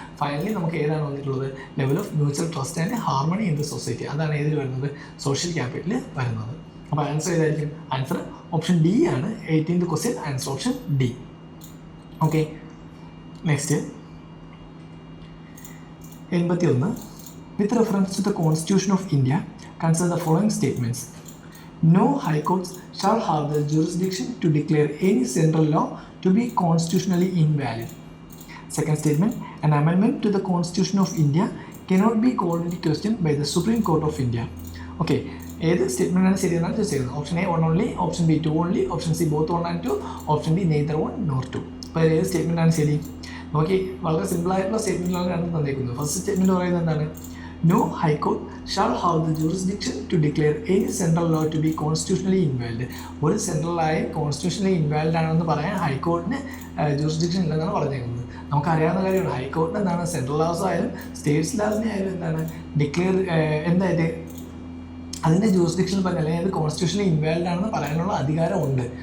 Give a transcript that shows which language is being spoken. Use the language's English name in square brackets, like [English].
[Malayalam] Finally നമുക്ക് ഏതാണ് വന്നിട്ടുള്ളത്, [English] level of mutual trust and harmony in the society, [Malayalam] അതാണ് ഏതിൽ വരുന്നത്, സോഷ്യൽ ക്യാപിറ്റൽ വരുന്നത്. അപ്പോൾ ആൻസർ ഏതായിരിക്കും? ആൻസർ ഓപ്ഷൻ ഡി ആണ്. 18th question answer option D. Okay, next 81. [English] With reference to the Constitution of India consider the following statements. No high courts shall have the jurisdiction to declare any central law to be constitutionally invalid. Second statement, an amendment to the Constitution of India cannot be called into question by the Supreme Court of India. [Malayalam] Okay, ഏത് സ്റ്റേറ്റ്മെൻറ്റാണ് ശരിയെന്നാണ് ചോദിച്ചിരുന്നത്? Option A 1 only, option B 2 only, option C both 1 and 2, option D [English] neither 1 nor 2. [Malayalam] അപ്പോൾ ഏത് സ്റ്റേറ്റ്മെൻറ്റാണ് ശരി? നോക്കി, വളരെ സിമ്പിളായിട്ടുള്ള സ്റ്റേറ്റ്മെൻറ്റിലാണ് രണ്ടും തന്നേക്കുന്നത്. First statement പറയുന്നത് എന്താണ്? [English] No high court shall have the jurisdiction to declare any central law to be constitutionally invalid. [Malayalam] ഒരു സെൻട്രലായി കോൺസ്റ്റിറ്റ്യൂഷണലി ഇൻവാലിഡ് ആണെന്ന് പറയാൻ ഹൈക്കോർട്ടിന് ജൂറിസ്ഡിക്ഷൻ ഇല്ലെന്നാണ് പറഞ്ഞേക്കുന്നത്. നമുക്കറിയാവുന്ന കാര്യമാണ്, ഹൈക്കോർട്ടിന് എന്താണ് സെൻട്രൽ ലോസ് ആയാലും സ്റ്റേറ്റ്സ് ലാസിനെ ആയാലും എന്താണ് ഡിക്ലെയർ എന്തായിട്ട് അതിൻ്റെ ജൂറിസ്ഡിക്ഷനിൽ പറഞ്ഞാൽ അല്ലെങ്കിൽ അത് കോൺസ്റ്റിറ്റ്യൂഷണലി ഇൻവാലിഡ് ആണെന്ന് പറയാനുള്ള അധികാരമുണ്ട്.